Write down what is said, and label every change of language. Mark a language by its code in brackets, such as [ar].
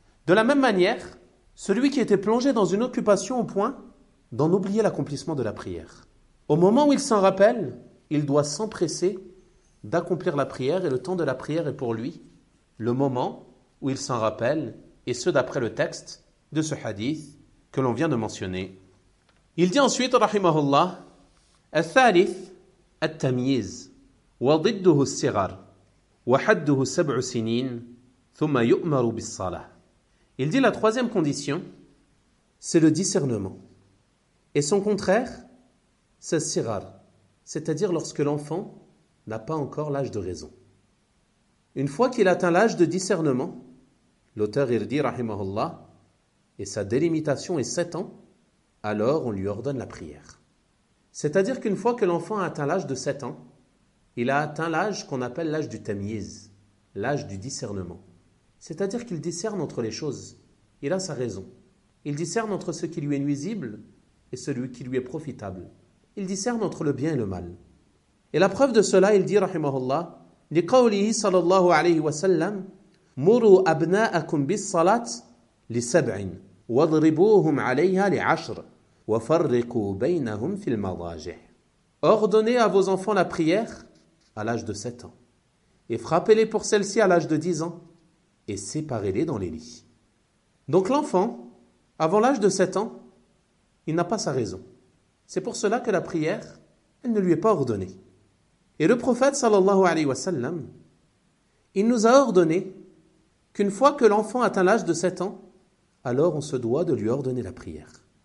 [fr] De la même manière, celui qui était plongé dans une occupation au point d'en oublier l'accomplissement de la prière. Au moment où il s'en rappelle, il doit s'empresser d'accomplir la prière et le temps de la prière est pour lui le moment où il s'en rappelle et ce d'après le texte de ce hadith que l'on vient de mentionner. Il dit ensuite, [ar] rahimahullah, Al-Thalith, التمييز وضده الصغر وحده سبع سنين ثم يؤمر بالصلاة. [fr] Il dit la troisième condition, c'est le discernement. Et son contraire, c'est sirar, c'est-à-dire lorsque l'enfant n'a pas encore l'âge de raison. Une fois qu'il atteint l'âge de discernement, l'auteur il dit, rahimahullah, et sa délimitation est 7 ans, alors on lui ordonne la prière. C'est-à-dire qu'une fois que l'enfant a atteint l'âge de 7 ans, il a atteint l'âge qu'on appelle l'âge du tamyiz, l'âge du discernement. C'est-à-dire qu'il discerne entre les choses, il a sa raison. Il discerne entre ce qui lui est nuisible et celui qui lui est profitable. Il discerne entre le bien et le mal. Et la preuve de cela, il dit, [ar] rahimahullah, « لِقَوْلِهِ صَلَى اللَّهُ عَلَيْهِ وَسَلَّمْ مُرُوا أَبْنَاءَكُمْ بِالصَّلَاةِ لِسَبْعٍ وَضْرِبُوهُمْ عَلَيْهَا لِعَشْرٍ وَفَرِّقُوا بَيْنَهُمْ فِي الْمَضَاجِعِ. [fr] Ordonnez à vos enfants la prière à l'âge de 7 ans et frappez-les pour celle-ci à l'âge de 10 ans et séparez-les dans les lits. Donc l'enfant, avant l'âge de 7 ans, il n'a pas sa raison. C'est pour cela que la prière, elle ne lui est pas ordonnée. Et le prophète, sallallahu alayhi wa sallam, il nous a ordonné qu'une fois que l'enfant atteint l'âge de 7 ans, alors on se doit de lui ordonner la prière.